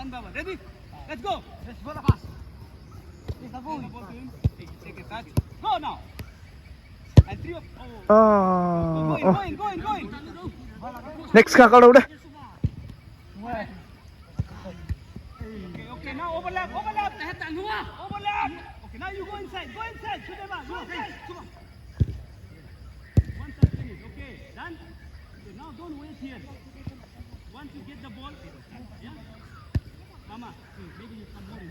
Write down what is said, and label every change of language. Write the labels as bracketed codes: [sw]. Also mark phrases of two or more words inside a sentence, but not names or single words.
[en] Ready? Let's go. Let's go the pass. Take the ball to him. Take a touch. Go now. And three of. Go in. next ka ka lo de Okay, now overlap. Overlap. Okay, now you go inside. Go inside. Come on. One touch finish. Okay, done. So now don't wait here. Once you get the ball, yeah. Mama, maybe you come more in.